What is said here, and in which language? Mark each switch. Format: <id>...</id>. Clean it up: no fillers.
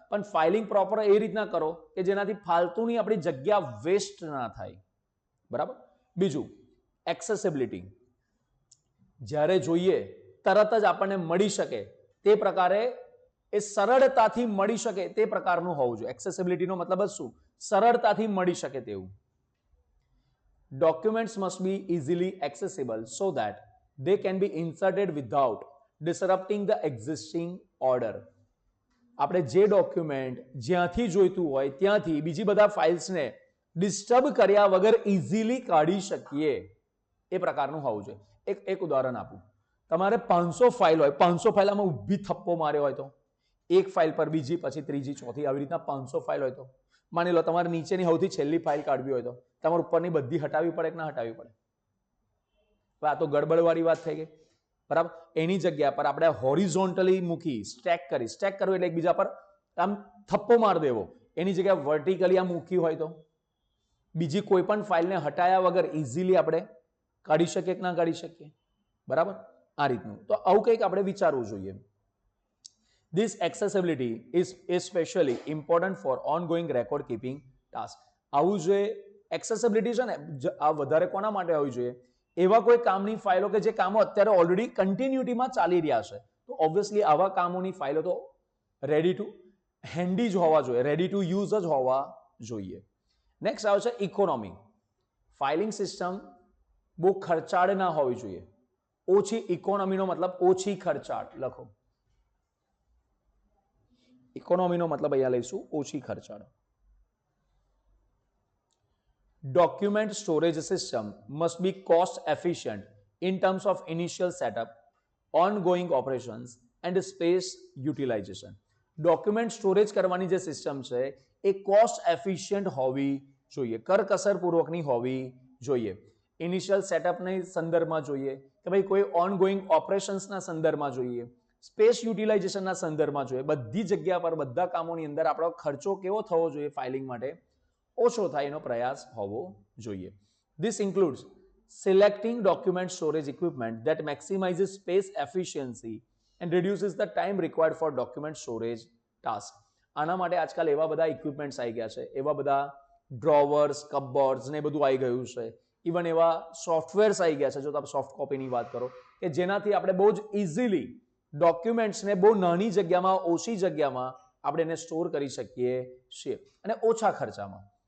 <gu>પણ filing proper એ રીતના કરો કે જેનાથી ફાલતુની આપણી જગ્યા વેસ્ટ ના થાય. બરાબર. બીજું એક્સેસિબિલિટી. જ્યારે જોઈએ તરત જ આપણને મળી શકે તે પ્રકારે એ સરળતાથી મળી શકે તે પ્રકારનું હોવું જોઈએ. એક્સેસિબિલિટીનો મતલબ જ શું? સરળતાથી મળી શકે તેવું.</gu> <en>Documents must be easily accessible so that they can be inserted without disrupting the existing order.</en> <gu>આપણે જે ડોક્યુમેન્ટ જ્યાંથી જોઈતું હોય ત્યાંથી બીજી બધા ફાઇલ્સને ડિસ્ટર્બ કર્યા વગર ઇઝીલી કાઢી શકીએ એ પ્રકારનું હોવું જોઈએ. એક ઉદાહરણ આપું. તમારે 500 ફાઇલ હોય, 500 ફાઇલમાં ઊભી થપ્પો માર્યો હોય તો એક ફાઇલ પર બીજી, પછી ત્રીજી, ચોથી, આવી રીતના 500 ફાઇલ હોય તો માની લો તમારે નીચેની સૌથી છેલ્લી ફાઇલ કાઢવી હોય તો તમારે ઉપરની બધી હટાવવી પડે કે ના હટાવવી પડે? આ તો ગડબડવાળી વાત થઈ ગઈ. બરાબર. એની જગ્યા પર આપણે હોરિઝોન્ટલી મૂકી સ્ટેક કરવું એટલે એકબીજા પર આમ થપ્પો માર દેવો. એની જગ્યાએ વર્ટિકલી આમ મૂકી હોય તો બીજી કોઈ પણ ફાઇલને હટાયા વગર ઇઝીલી આપણે કાઢી શકીએ કે ના કાઢી શકીએ? બરાબર. આ રીતનું. તો આવું કંઈક આપણે વિચારવું જોઈએ.</gu> <en>This accessibility is especially important for ongoing record keeping task.</en> <gu>આવું જે એક્સેસિબિલિટી છે ને આ વધારે કોના માટે હોવી જોઈએ? એવા કોઈ કામની ફાઇલો કે જે કામો અત્યારે ઓલરેડી કન્ટિન્યુટીમાં ચાલી રહ્યા છે તો ઓબ્વિયસલી આવા કામોની ફાઇલો તો</gu> <en>ready to handy</en> <gu>જ હોવા જોઈએ,</gu> <en>ready to use</en> <gu>જ હોવા જોઈએ. નેક્સ્ટ આવે છે ઇકોનોમી. ફાઇલિંગ સિસ્ટમ બહુ ખર્ચાળ ના હોવી જોઈએ. ઓછી ઇકોનોમીનો મતલબ ઓછી ખર્ચાળ લખો. ઇકોનોમીનો મતલબ અહીંયા લઈશું ઓછી ખર્ચાળ.</gu> <en>Document storage system must be cost efficient in terms of initial setup, ongoing operations and space utilization.</en> <gu>Document storage કરવાની જે સિસ્ટમ છે એ કોસ્ટ એફિશિયન્ટ હોવી જોઈએ, કરકસર પૂર્વકની હોવી જોઈએ. ઇનિશિયલ સેટઅપના સંદર્ભમાં જોઈએ કે ભાઈ કોઈ ઓનગોઈંગ ઓપરેશન્સના સંદર્ભમાં જોઈએ, સ્પેસ યુટિલાઇઝેશનના સંદર્ભમાં જોઈએ. બધી જગ્યા પર બધા કામોની અંદર આપણો ખર્ચો કેવો થવો જોઈએ ફાઇલિંગ માટે, ઓછો થાય એનો પ્રયાસ હોવો જોઈએ.</gu> <en>This includes selecting document storage equipment that maximizes space efficiency and reduces the time required for document storage task.</en> <gu>આના માટે આજકાલ એવા બધા ઇક્વિપમેન્ટ્સ આવી ગયા છે, એવા બધા ડ્રોવર્સ, કપબોર્ડ્સ ને બધું આવી ગયું છે. ઇવન એવા સોફ્ટવેર્સ આવી ગયા છે, જો તમે સોફ્ટ કોપીની વાત કરો, કે જેનાથી આપણે બહુ જ ઇઝીલી ડોક્યુમેન્ટ્સને બહુ નાની જગ્યામાં, ઓછી જગ્યામાં આપણે એને સ્ટોર કરી શકીએ છીએ અને ઓછા ખર્ચામાં.</gu>